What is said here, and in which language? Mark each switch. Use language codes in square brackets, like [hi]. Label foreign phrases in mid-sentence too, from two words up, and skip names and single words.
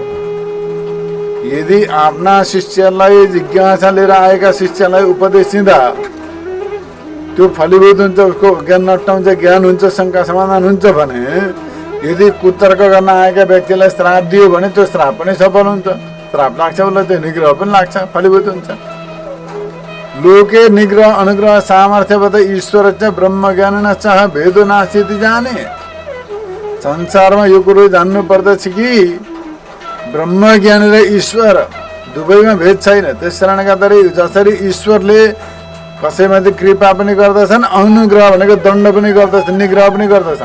[ne] यदि आफ्ना शिष्यलाई, जिज्ञासा लिएर आएका शिष्यलाई उपदेश दिँदा त्यो फलीभूत हुन्छ, उसको ज्ञान नट्टाउँछ, ज्ञान हुन्छ, शङ्का समाधान हुन्छ भने यदि कुतर्क गर्न आएका व्यक्तिलाई श्राप दियो भने त्यो श्राप पनि सफल हुन्छ। श्राप लाग्छ उसलाई, त्यो निग्रह पनि लाग्छ, फलीभूत हुन्छ। [sa] लोके निग्रह अनुग्रह सामर्थ्यवत ईश्वर चाहिँ ब्रह्म ज्ञान न चाह भेदो नास्ति जाने। [ne] संसारमा यो कुरो जान्नु पर्दछ कि ब्रह्म ज्ञानी र ईश्वर दुवैमा भेद छैन। त्यस कारणले गर्दाखेरि जसरी ईश्वरले कसैमाथि कृपा पनि गर्दछन्, अनुग्रह भनेको दण्ड पनि गर्दछन्, निग्रह पनि गर्दछन्।